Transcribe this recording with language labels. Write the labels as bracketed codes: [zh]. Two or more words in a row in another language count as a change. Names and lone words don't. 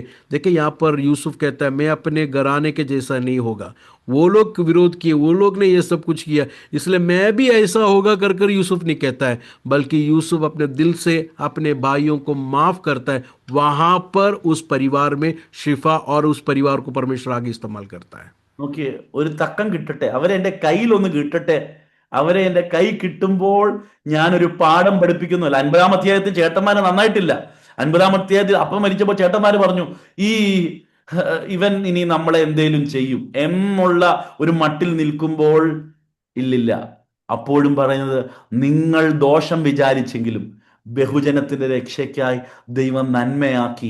[hi] देखिए यहाँ पर यूसुफ कहता है, मैं अपने घराने के जैसा नहीं होगा। वो लोग विरोध किए, वो लोग ने ये सब कुछ किया, इसलिए मैं भी ऐसा होगा कर कर यूसुफ नहीं कहता है, बल्कि यूसुफ अपने दिल से अपने भाइयों को माफ करता है। वहां पर उस परिवार में शिफा और उस परिवार को परमेश्वर आगे इस्तेमाल करता है। [ml] നോക്കിയേ, ഒരു തക്കം കിട്ടട്ടെ, അവരെ എൻ്റെ കയ്യിലൊന്ന് കിട്ടട്ടെ. അവരെ എൻ്റെ കൈ കിട്ടുമ്പോൾ ഞാനൊരു പാഠം പഠിപ്പിക്കുന്നില്ല. 50-ാം അധ്യായത്തിൽ ചേട്ടന്മാരെ നന്നായിട്ടില്ല. 50-ാം അധ്യായത്തിൽ അപ്പം മരിച്ചപ്പോൾ ചേട്ടന്മാര് പറഞ്ഞു, ഈ ഇവൻ ഇനി നമ്മളെ എന്തേലും ചെയ്യും എന്നുള്ള ഒരു മട്ടിൽ നിൽക്കുമ്പോൾ, ഇല്ലില്ല, അപ്പോഴും പറയുന്നത്, നിങ്ങൾ ദോഷം വിചാരിച്ചെങ്കിലും ബഹുജനത്തിന്റെ രക്ഷയ്ക്കായി ദൈവം നന്മയാക്കി.